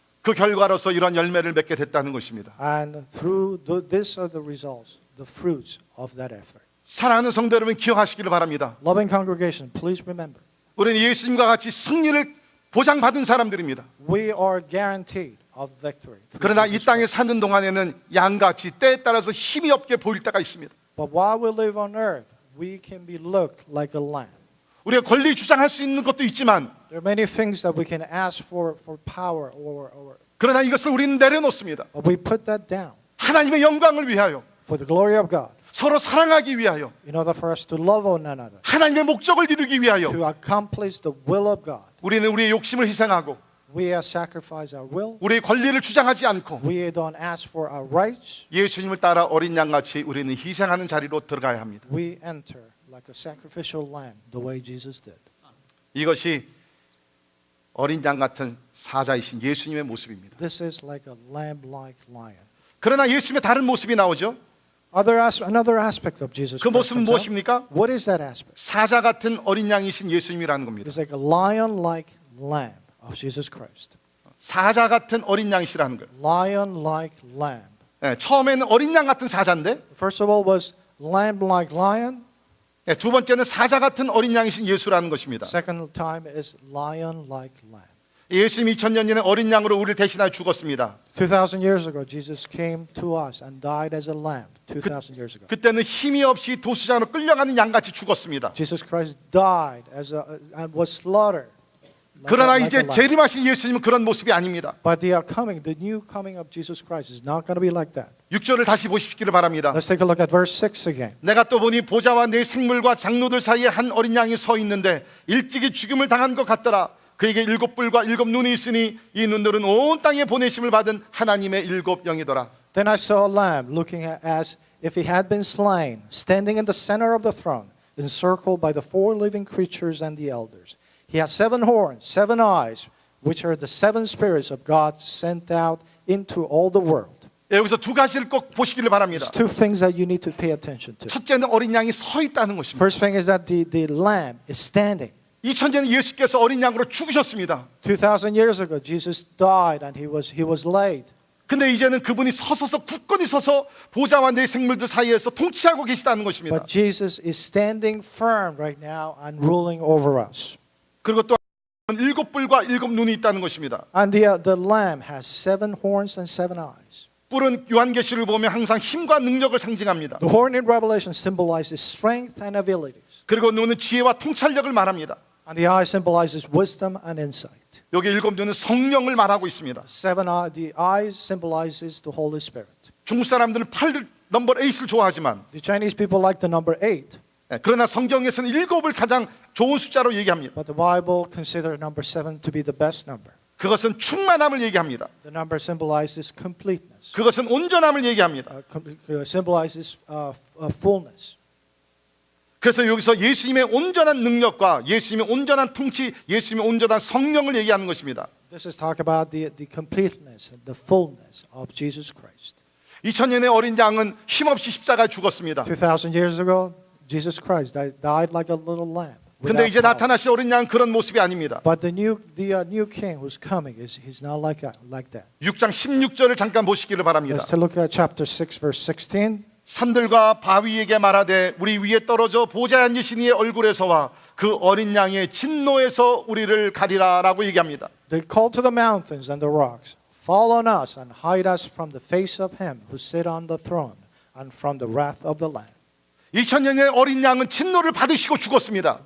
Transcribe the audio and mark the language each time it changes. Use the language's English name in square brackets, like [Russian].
[Korean] 그 결과로서 이런 열매를 맺게 됐다는 것입니다. [English] and through these are the results, the fruits of that effort. [Korean] 사랑하는 성도 여러분 기억하시기를 바랍니다. [English] Loving congregation, please remember, [Korean] 우리는 예수님과 같이 승리를 보장받은 사람들입니다. [English] we are guaranteed of victory. through [Korean] 그러나 이 [English] Jesus [Korean] 땅에 [English] Christ. [Korean] 사는 동안에는 양같이 때에 따라서 힘이 없게 보일 때가 있습니다. [English] But while we live on earth, we can be looked like a lamb. [Korean] 우리가 권리 주장할 수 있는 것도 있지만 [English] There are many things that we can ask for power [Korean] 그러나 이것을 우리는 내려놓습니다. [English] but we put that down [Korean] 하나님의 영광을 위하여 [English] for the glory of God, [Korean] 서로 사랑하기 위하여 [English] in order for us to love one another, [Korean] 하나님의 목적을 이루기 위하여 [English] to accomplish the will of God. [Korean] 우리는 우리의 욕심을 희생하고 [English] We sacrifice our will. [Korean] 우리의 권리를 주장하지 않고 [English] We don't ask for our rights. [Korean] 예수님을 따라 어린 양같이 우리는 희생하는 자리로 들어가야 합니다. [English] We enter like a sacrificial lamb, the way Jesus did. [Korean] 이것이 어린 양 같은 사자이신 예수님의 모습입니다. [English] This is like a lamb-like lion. [Korean] 그러나 예수님의 다른 모습이 나오죠. [English] Another aspect of Jesus [Korean] 그 [English] Christ. [Korean] 모습은 [English] comes out. [Korean] 무엇입니까? [English] What is that aspect? [Korean] 사자 같은 어린 양이신 예수님이라는 겁니다. [English] It's like a lion-like lamb of Jesus Christ. [Korean] 사자 같은 어린 양이시라는 거예요. [English] Lion-like lamb. [Korean] 네, 처음에는 어린 양 같은 사자인데 [English] First of all was lamb-like lion. [Korean] 네, 두 번째는 사자 같은 어린 양이신 예수라는 것입니다. [English] Second time is lion-like lamb. [Korean] 예수님이 2000년 전에 어린 양으로 우리를 대신하여 죽었습니다. [English] 2,000 years ago, Jesus came to us and died as a lamb. 2,000 years ago. [Korean] 그때는 힘이 없이 도수장으로 끌려가는 양같이 죽었습니다. [English] Jesus Christ died and was slaughtered. [Korean] 그러나 [English] like a [Korean] 이제 [English] lamb. [Korean] 재림하신 예수님은 그런 모습이 아닙니다. [English] But the new coming of Jesus Christ is not going to be like that. [Korean] 6절을 다시 보시기를 바랍니다. [English] Let's take a look at verse 6 again. [Korean] 내가 또 보니 보좌와 네 생물과 장로들 사이에 한 어린 양이 서 있는데 일찍이 죽음을 당한 것 같더라. 그에게 7뿔과 7눈이 있으니 이 눈들은 온 땅에 보내심을 받은 하나님의 7 영이더라. [English] Then I saw a lamb looking as if he had been slain, standing in the center of the throne, encircled by the 4 living creatures and the elders. He has 7 horns, 7 eyes, which are the 7 spirits of God sent out into all the world. [Korean] 여기서 두 가지를 꼭 보시기를 바랍니다. [English] There's 2 things that you need to pay attention to. [Korean] 첫째는 어린 양이 서 있다는 것입니다. [English] First thing is that the lamb is standing. [Korean] 2000년 예수께서 어린 양으로 죽으셨습니다. [English] 2,000 years ago, Jesus died and he was laid. [Korean] 근데 이제는 그분이 서서서 굳건히 서서 보좌와 네 생물들 사이에서 통치하고 계시다는 것입니다. [English] But Jesus is standing firm right now and ruling over us. [Korean] 그리고 또 7뿔과 7눈이 있다는 것입니다. [English] And the lamb has 7 horns and 7 eyes. [Korean] 뿔은 요한계시를 보면 항상 힘과 능력을 상징합니다. [English] The horn in Revelation symbolizes strength and abilities. [Korean] 그리고 눈은 지혜와 통찰력을 말합니다. [English] And the eye symbolizes wisdom and insight. [Korean] 여기 7눈은 성령을 말하고 있습니다. [English] The eyes symbolizes the Holy Spirit. [Korean] 중국 사람들은 8 넘버 8을 좋아하지만 [English] The Chinese people like the number 8, [Korean] 그러나 성경에서는 7을 가장 좋은 숫자로 얘기합니다. [English] but the Bible considers number 7 to be the best number. [Korean] 그것은 충만함을 얘기합니다. [English] The number symbolizes completeness. [Korean] 그것은 온전함을 얘기합니다. [English] Symbolizes fullness. [Korean] 그래서 여기서 예수님의 온전한 능력과 예수님의 온전한 통치, 예수님의 온전한 성령을 얘기하는 것입니다. [English] This is talk about the completeness, the fullness of Jesus Christ. [Korean] 2000년의 어린 양은 힘없이 십자가에 죽었습니다. [English] 2,000 years ago, Jesus Christ died like a little lamb. [Korean] 근데 이제 [English] without power. [Korean] 나타나실 어린 양은 그런 모습이 아닙니다. [English] But the new king who's coming he's not like that. [Korean] 6장 16절을 잠깐 보시기를 바랍니다. [English] Let's take a look at chapter 6, verse 16. [Korean] 산들과 바위에게 말하되 우리 위에 떨어져 보좌에 앉으신 이의 얼굴에서와 그 어린 양의 진노에서 우리를 가리라라고 얘기합니다. [English] They called to the mountains and the rocks, fall on us and hide us from the face of him who sit on the throne and from the wrath of the Lamb. [Korean] 2000년의 어린 양은 진노를 받으시고 죽었습니다.